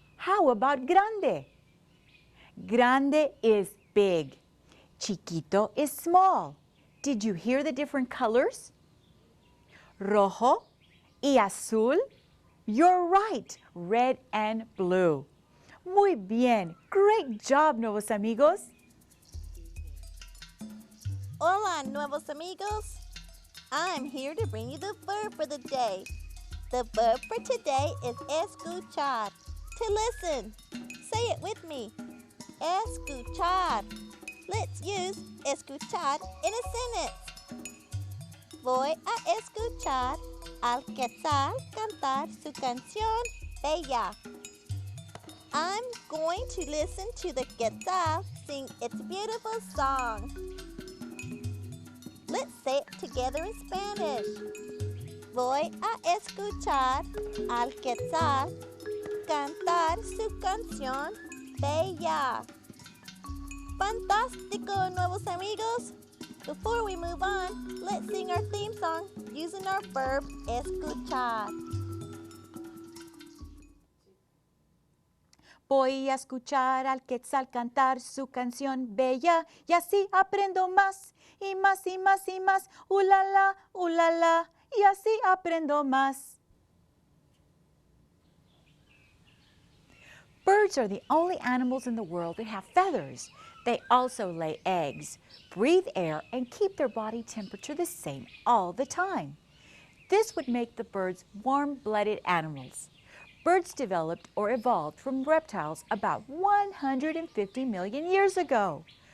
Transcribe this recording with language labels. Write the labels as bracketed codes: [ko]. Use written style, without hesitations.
[en] How about grande? Grande is big. Chiquito is small. Did you hear the different colors? [es] Rojo y azul? [en] You're right, red and blue. [es] Muy bien. [en] Great job, [es] nuevos amigos. Hola, nuevos amigos. [en] I'm here to bring you the verb for the day. The verb for today is escuchar, to listen. Say it with me. Escuchar. Let's use escuchar in a sentence. [es] Voy a escuchar al quetzal cantar su canción bella. [en] I'm going to listen to the quetzal sing its beautiful song. Let's say it together in Spanish. [es] Voy a escuchar al quetzal cantar su canción bella. Fantástico, nuevos amigos. [en] Before we move on, let's sing our theme song using our verb escuchar. [es] Voy a escuchar al quetzal cantar su canción bella y así aprendo más y más y más y más. Ulala, ulala, y así aprendo más. [en] Birds are the only animals in the world that have feathers. They also lay eggs, breathe air, and keep their body temperature the same all the time. This would make the birds warm-blooded animals. Birds developed or evolved from reptiles about 150 million years ago.